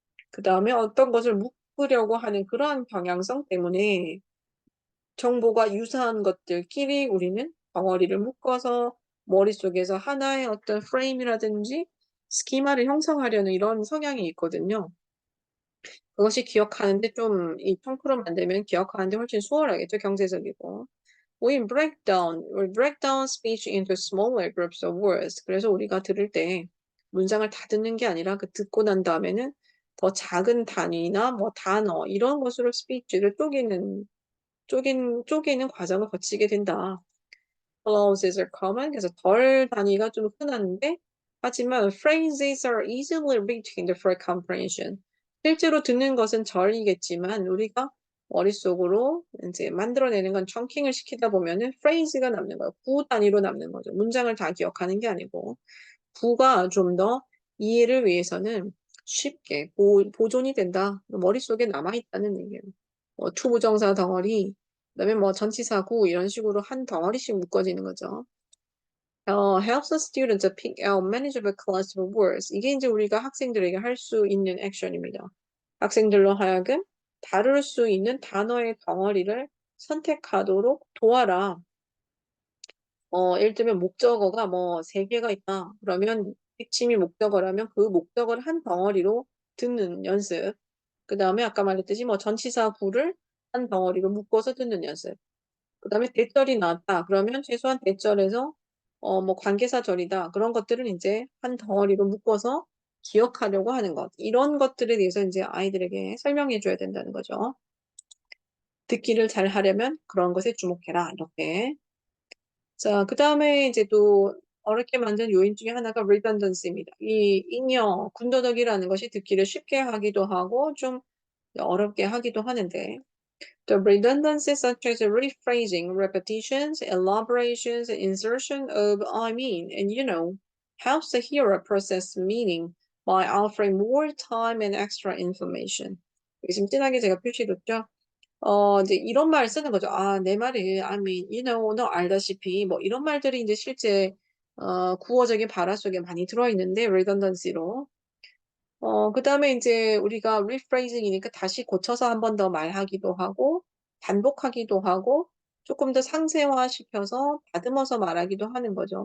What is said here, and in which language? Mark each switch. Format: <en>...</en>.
<ko>그 다음에 어떤 것을 묶으려고 하는 그러한 경향성 때문에 정보가 유사한 것들끼리 우리는 덩어리를 묶어서 머릿속에서 하나의 어떤 프레임이라든지 스키마를 형성하려는 이런 성향이 있거든요. 그것이 기억하는데 좀 이 통크로 만들면 기억하는데 훨씬 수월하겠죠. 경제적이고.</ko> <en>we break down speech into smaller groups of words.</en> <ko>그래서 우리가 들을 때 문장을 다 듣는 게 아니라 그 듣고 난 다음에는 더 작은 단위나 뭐 단어 이런 것으로 스피치를 쪼개는 과정을 거치게 된다.</ko> <en>Clauses are common.</en> <ko>그래서 덜 단위가 좀 흔한데 하지만</ko> <en>phrases are easily retained for comprehension.</en> <ko>실제로 듣는 것은 절이겠지만 우리가 머릿속으로 이제 만들어내는 건 chunking을 시키다 보면은 phrase가 남는 거예요. 구 단위로 남는 거죠. 문장을 다 기억하는 게 아니고 구가 좀 더 이해를 위해서는 쉽게 보존이 된다. 머릿속에 남아있다는 얘기예요. 투부정사 덩어리, 그다음에 뭐 전치사구 이런 식으로 한 덩어리씩 묶어지는 거죠.</ko> <en>helps the student to pick out manageable cluster of words.</en> <ko>이게 이제 우리가 학생들에게 할 수 있는 액션입니다. 학생들로 하여금 다룰 수 있는 단어의 덩어리를 선택하도록 도와라. 예를 들면 목적어가 뭐 3개가 있다. 그러면 핵심이 목적어라면 그 목적어를 한 덩어리로 듣는 연습. 그 다음에 아까 말했듯이 뭐 전치사 구를 한 덩어리로 묶어서 듣는 연습. 그 다음에 대절이 나왔다. 그러면 최소한 대절에서 뭐 관계사절이다. 그런 것들은 이제 한 덩어리로 묶어서 기억하려고 하는 것. 이런 것들에 대해서 이제 아이들에게 설명해 줘야 된다는 거죠. 듣기를 잘 하려면 그런 것에 주목해라. 이렇게. 자, 그 다음에 이제 또 어렵게 만든 요인 중에 하나가 redundancy입니다. 이 잉여, 군더더기라는 것이 듣기를 쉽게 하기도 하고 좀 어렵게 하기도 하는데</ko> <en>the redundancies such as rephrasing, repetitions, elaborations, insertion of I mean, and you know, helps the hearer process meaning by offering more time and extra information.</en> <ko>여기 지금 진하게 제가 표시했죠. 이제 이런 말 쓰는 거죠. 내 말이,</ko> <en>I mean, you know,</en> <ko>너 알다시피, 뭐, 이런 말들이 이제 실제, 구어적인 발화 속에 많이 들어있는데, redundancy로. 그 다음에 이제 우리가 rephrasing이니까 다시 고쳐서 한 번 더 말하기도 하고, 반복하기도 하고, 조금 더 상세화시켜서 다듬어서 말하기도 하는 거죠.</ko>